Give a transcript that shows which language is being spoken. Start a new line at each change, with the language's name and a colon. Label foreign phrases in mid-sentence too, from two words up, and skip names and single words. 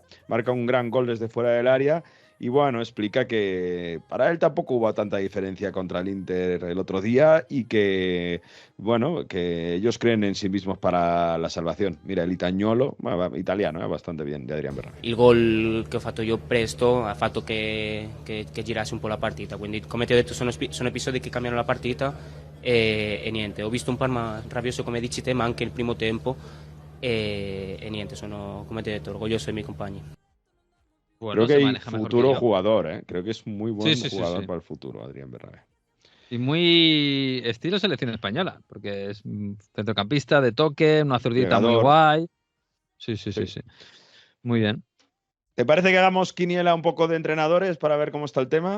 Spanish: Marca un gran gol desde fuera del área. Y bueno, explica que para él tampoco hubo tanta diferencia contra el Inter el otro día y que, bueno, que ellos creen en sí mismos para la salvación. Mira, el itagnolo, italiano, bastante bien, de Adrián Bernabé.
Italian: Il gol che ho fatto io presto ha fatto che girassi un po' la partita, quindi come ti ho detto sono episodi che cambiano la partita e niente, ho visto un Parma rabbioso come dici te, ma anche il primo tempo e niente, sono, come ti ho detto, orgoglioso dei miei compagni.
Spanish: Bueno, Creo que se hay maneja mejor futuro que yo. jugador, ¿eh? Creo que es muy buen Sí, jugador sí. para el futuro, Adrián Bernabé. Y muy estilo selección española, porque es centrocampista de toque, una zurdita muy Pegador. guay. Sí. Sí. Muy bien. ¿Te parece que hagamos quiniela un poco de entrenadores para ver cómo está el tema?